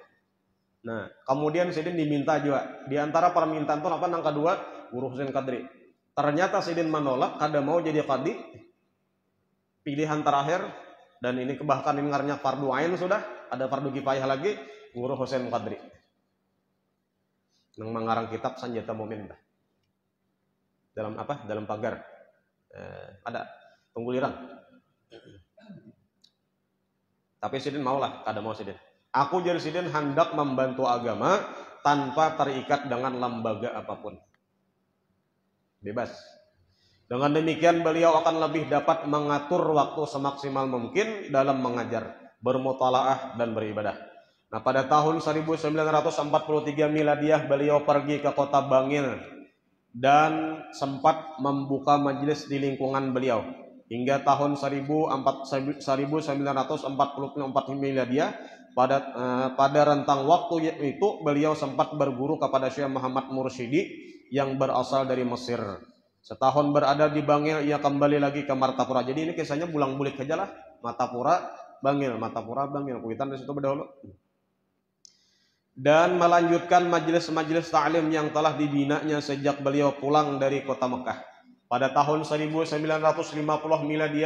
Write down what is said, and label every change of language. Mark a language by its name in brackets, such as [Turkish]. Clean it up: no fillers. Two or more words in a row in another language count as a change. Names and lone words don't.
[Indonesian] Nah, kemudian Sidin diminta juga. Di antara permintaan itu apa yang kedua? Guru Husain Qadri. Ternyata Sidin menolak, kada mau jadi qadhi. Pilihan terakhir dan ini bahkan ini ngarnya fardu ain sudah, ada fardu kifayah lagi, guru Husain Qadri. Yang mengarang kitab Sanjata Mumin. Dalam apa? Dalam pagar. Ada pengguliran. [Banjar] Tapi Sidin maulah, kada mau Sidin. [Indonesian] Aku jadi Sidin hendak membantu agama tanpa terikat dengan lembaga apapun. Bebas. Dengan demikian beliau akan lebih dapat mengatur waktu semaksimal mungkin dalam mengajar, bermutalaah dan beribadah. Nah, pada tahun 1943 Miladiah beliau pergi ke kota Bangil dan sempat membuka majelis di lingkungan beliau. Hingga tahun 1944 Miladiah pada rentang waktu itu beliau sempat berguru kepada Syekh Muhammad Mursyidi yang berasal dari Mesir. Setahun berada di Bangil ia kembali lagi ke Martapura. [Banjar] Jadi ini kisahnya bulang-bulik aja lah. Martapura, Bangil, kuitan di situ berdahulu. [Indonesian] Dan melanjutkan majelis-majelis ta'lim yang telah dibinanya sejak beliau pulang dari kota Mekah. Pada tahun 1950 Miladiah.